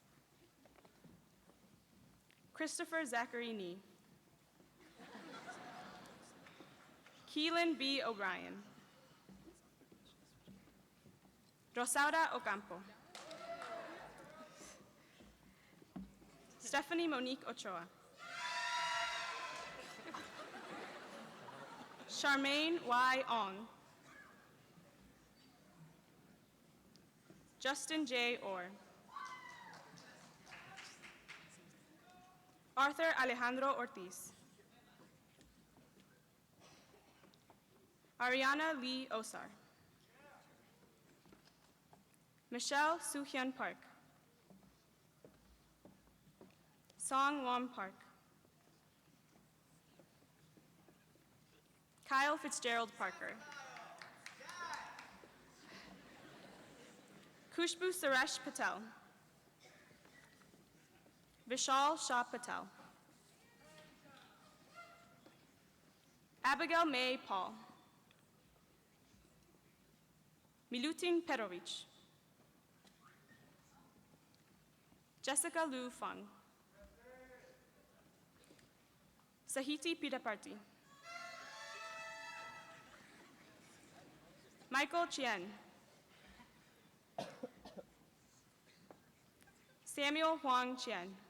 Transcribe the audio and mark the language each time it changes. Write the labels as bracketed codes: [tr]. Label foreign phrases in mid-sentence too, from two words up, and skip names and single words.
[en] Christopher Zachary Nee. Keelan B. O'Brien. Rosaura Ocampo. Stephanie Monique Ochoa. Charmaine Y. Ong. Justin J. Orr. Arthur Alejandro Ortiz. Ariana Lee Osar. Michelle Soo-hyun Park. Song Won Park. Kyle Fitzgerald Parker. Khushbu Suresh Patel. Vishal Shah Patel. Abigail May Paul. Milutin Petrovic. Jessica Lu Fung. Sahiti Pidaparti. Michael Chien. Samuel Huang Chien.